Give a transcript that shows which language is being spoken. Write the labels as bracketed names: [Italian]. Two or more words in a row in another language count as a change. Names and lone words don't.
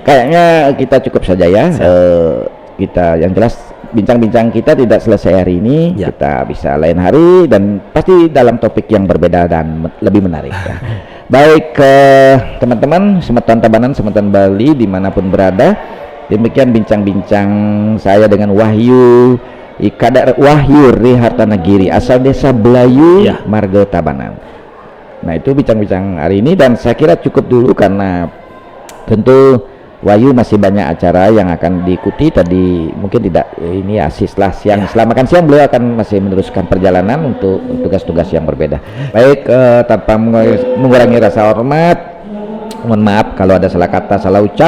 [Indonesian] Kayaknya kita cukup saja ya. Kita yang jelas bincang-bincang kita tidak selesai hari ini ya. Kita bisa lain hari dan pasti dalam topik yang berbeda dan lebih menarik ya. Baik teman-teman Semeton Tabanan, Semeton Bali dimanapun berada, demikian bincang-bincang saya dengan Wahyu Rihartanagiri asal desa Belayu ya. Marga Tabanan. Nah itu bincang-bincang hari ini dan saya kira cukup dulu karena tentu Wahyu masih banyak acara yang akan diikuti. Tadi mungkin tidak ini ya setelah siang, setelah makan siang beliau akan masih meneruskan perjalanan untuk tugas-tugas yang berbeda. Baik, tanpa mengurangi rasa hormat, mohon maaf kalau ada salah kata, salah ucap.